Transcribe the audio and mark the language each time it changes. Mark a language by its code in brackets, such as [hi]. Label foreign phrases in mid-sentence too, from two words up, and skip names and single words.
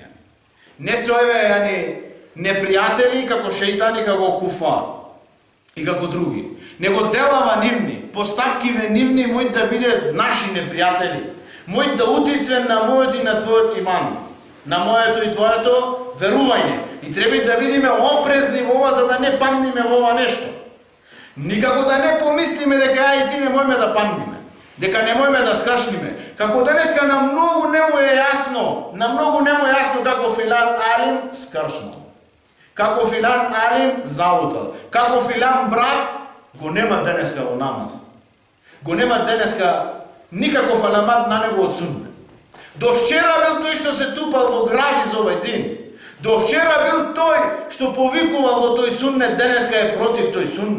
[mk] Не се овие непријатели како шејтани, како куфар и како други, него делава нивни, постапкиве нивни мој да бидат наши непријатели, мој да утисвен на мојот и на твојот иман, на моето и твоето верување, И треба да бидеме опрезни во ова за да не паднеме во ова нешто. Никако да не помислиме дека ја и ти не можеме да паднеме, дека не можеме да скашниме. Како денеска на многу не му е јасно како филан алим скршнал. Како филан алим залутал. Како филан брат го нема денеска во намаз. Го нема денеска никаков аламат на него од сунне. До вчера бил тој што се тупал во гради за овој дин. До вчера бил тој што повикувал во тој сунне, денеска е против тој сунне.